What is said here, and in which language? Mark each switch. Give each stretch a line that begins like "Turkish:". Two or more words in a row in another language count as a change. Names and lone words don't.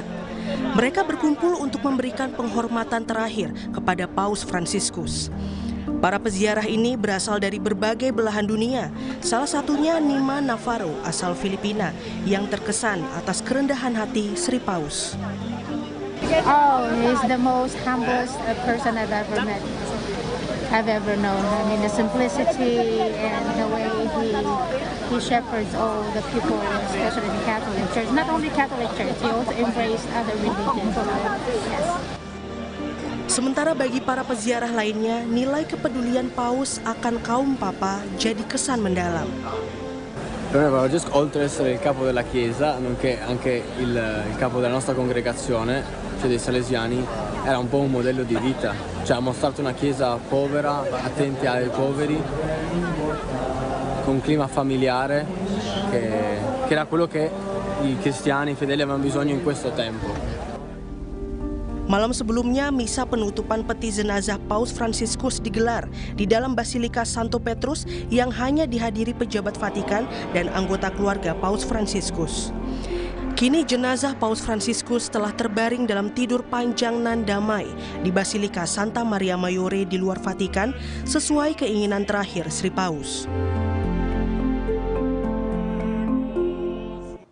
Indonesian: Mereka berkumpul untuk memberikan penghormatan terakhir kepada Paus Fransiskus. Para peziarah ini berasal dari berbagai belahan dunia, salah satunya Nima Navarro asal Filipina yang terkesan atas kerendahan hati Sri Paus.
English: Oh, he's the most humblest person I've ever known. I mean, the simplicity and the way he shepherds all the people, especially the Catholic Church. Not only Catholic Church, he also embraced other religions. Yes.
Indonesian: Sementara bagi para peziarah lainnya, nilai kepedulian Paus akan kaum papa jadi kesan mendalam.
Italian: Francesco, oltre ad essere il capo della Chiesa, nonché anche il capo della nostra congregazione, cioè dei Salesiani, era un po' un modello di vita. Cioè ha mostrato una Chiesa povera, attenti ai poveri, con un clima familiare, che era quello che i cristiani, i fedeli avevano bisogno in questo tempo.
Indonesian: Malam sebelumnya, misa penutupan peti jenazah Paus Fransiskus digelar di dalam Basilika Santo Petrus yang hanya dihadiri pejabat Vatikan dan anggota keluarga Paus Fransiskus. Kini jenazah Paus Fransiskus telah terbaring dalam tidur panjang nan damai di Basilika Santa Maria Maggiore di luar Vatikan sesuai keinginan terakhir Sri Paus.